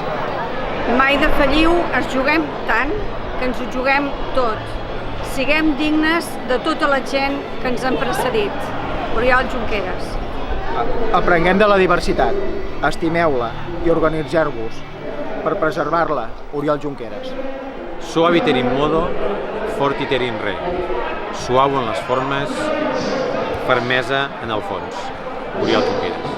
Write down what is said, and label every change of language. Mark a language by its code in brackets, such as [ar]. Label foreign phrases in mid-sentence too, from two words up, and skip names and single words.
[ca] Mai defalliu, ens juguem tant que ens ho juguem tot. Siguem dignes de tota la gent que ens han precedit. Oriol Junqueras. Aprenguem de la diversitat, estimeu-la i organitzeu-vos per preservar-la. Oriol Junqueras. [la] Suaviter in modo, fortiter in re. [ca] Suau en les formes, fermesa en el fons. Oriol Junqueras.